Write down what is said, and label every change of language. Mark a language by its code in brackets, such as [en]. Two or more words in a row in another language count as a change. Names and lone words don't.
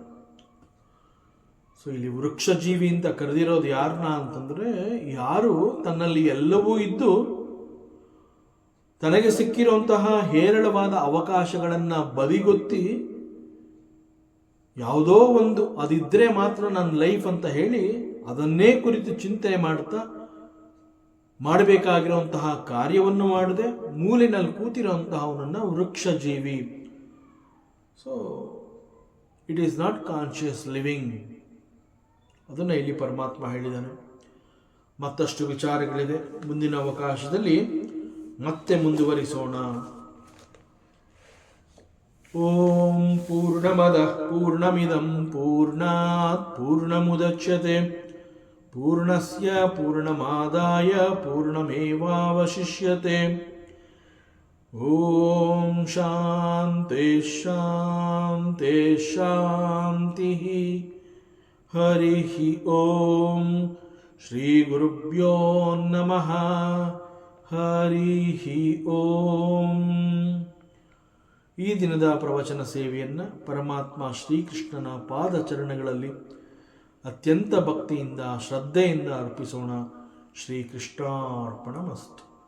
[kn] ಸೊ ಇಲ್ಲಿ ವೃಕ್ಷ ಜೀವಿ ಅಂತ ಕರೆದಿರೋದು ಯಾರನ್ನ ಅಂತಂದರೆ, ಯಾರು ತನ್ನಲ್ಲಿ ಎಲ್ಲವೂ ಇದ್ದು ತನಗೆ ಸಿಕ್ಕಿರುವಂತಹ ಹೇರಳವಾದ ಅವಕಾಶಗಳನ್ನು ಬದಿಗೊತ್ತಿ ಯಾವುದೋ ಒಂದು ಅದಿದ್ದರೆ ಮಾತ್ರ ನನ್ನ ಲೈಫ್ ಅಂತ ಹೇಳಿ ಅದನ್ನೇ ಕುರಿತು ಚಿಂತನೆ ಮಾಡ್ತಾ ಮಾಡಬೇಕಾಗಿರುವಂತಹ ಕಾರ್ಯವನ್ನು ಮಾಡದೆ ಮೂಲೆಯಲ್ಲಿ ಕೂತಿರುವಂತಹ ಅವನನ್ನು ವೃಕ್ಷ ಜೀವಿ. [en] So it is not conscious living. [kn] ಅದನ್ನು ಇಲ್ಲಿ ಪರಮಾತ್ಮ ಹೇಳಿದ್ದಾನೆ. ಮತ್ತಷ್ಟು ವಿಚಾರಗಳಿದೆ, ಮುಂದಿನ ಅವಕಾಶದಲ್ಲಿ ಮತ್ತೆ ಮುಂದುವರಿಸೋಣ. [sa] ॐ पूर्णमदः पूर्णमिदं पूर्णात् पूर्णमुदच्यते पूर्णस्य पूर्णमादाय पूर्णमेवावशिष्यते. ॐ शान्ति शान्ति शान्ति. हरि ॐ. श्री गुरुभ्यो नमः. हरि ॐ. [kn] ಈ ದಿನದ ಪ್ರವಚನ ಸೇವೆಯನ್ನು ಪರಮಾತ್ಮ ಶ್ರೀಕೃಷ್ಣನ ಪಾದಚರಣಗಳಲ್ಲಿ ಅತ್ಯಂತ ಭಕ್ತಿಯಿಂದ ಶ್ರದ್ಧೆಯಿಂದ ಅರ್ಪಿಸೋಣ. ಶ್ರೀಕೃಷ್ಣಾರ್ಪಣಮಸ್ತು.